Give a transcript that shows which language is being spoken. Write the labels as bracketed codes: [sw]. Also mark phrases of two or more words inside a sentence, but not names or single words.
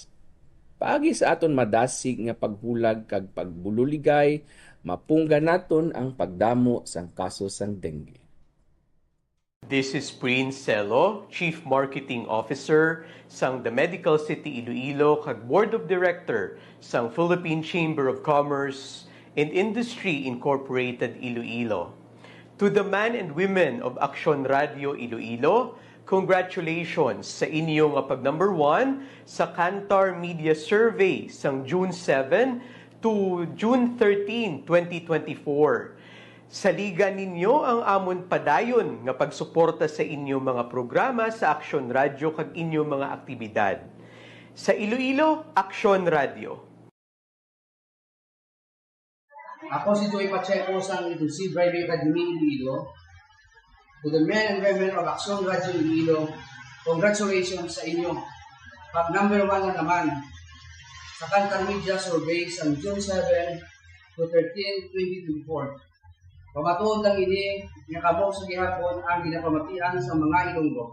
[hil] Paagi sa aton madasig nga paghulag kag pagbululigay, mapungga naton ang pagdamo sang kaso sang dengue. [en] This is Prince Celo, Chief Marketing Officer sang The Medical City Iloilo kag Board of Director sang Philippine Chamber of Commerce and Industry Incorporated Iloilo. To the men and women of AKSYON RADYO ILOILO, congratulations [hil] sa inyong pag number 1 sa Kantar Media Survey sang June 7 to June 13, 2024. Saligan ninyo ang amon padayon nga pagsuporta sa inyo mga programa sa Aksyon Radyo kag inyo mga aktibidad. Sa Iloilo, Aksyon Radyo. Ako si Joey Pacheco sa Abusive Radio Academy Iloilo. [en] To the men and women of AKSYON Radio Iloilo, congratulations [hil] sa inyo. Pag number 1 na naman sa Contempt Media Survey sa June 7 to 13, 2024. Pamatuod lang ini nga kamo sa gihapon ang ginapamatian sa mga Ilonggo.